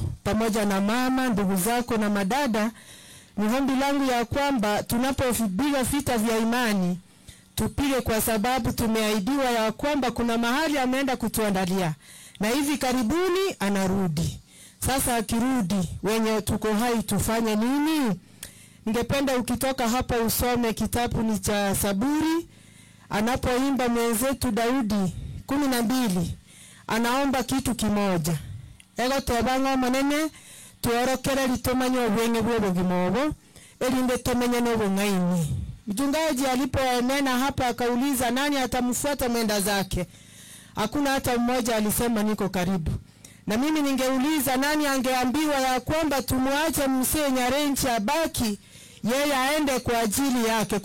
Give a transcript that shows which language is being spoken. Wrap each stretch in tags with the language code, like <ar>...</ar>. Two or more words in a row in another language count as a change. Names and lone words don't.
<sw>Pamoja na mama, ndugu zako na madada, ni ombi langu ya kwamba tunapopiga vita vya imani, tupige kwa sababu tumeahidiwa ya kwamba kuna mahali ameenda kutuandalia, na hivi karibuni anarudi. Sasa akirudi, wenye tuko hai tufanye nini? Ningependa ukitoka hapa usome kitabu ni cha Zaburi, anapoimba mwenzetu Daudi 12, anaomba kitu kimoja.</sw> <guz>Ego tobango manene tuorokera litomanya obwenge bwo gimobo elinde tomenya no bungaini.</guz> <sw>Mchungaji alipoenena hapa akauliza nani atamfuata mwenda zake, hakuna hata mmoja alisema niko karibu. Na mimi ningeuliza, nani angeambiwa ya kwamba tumwache mzee Nyarenchi abaki yeye aende kwa ajili yake?</sw>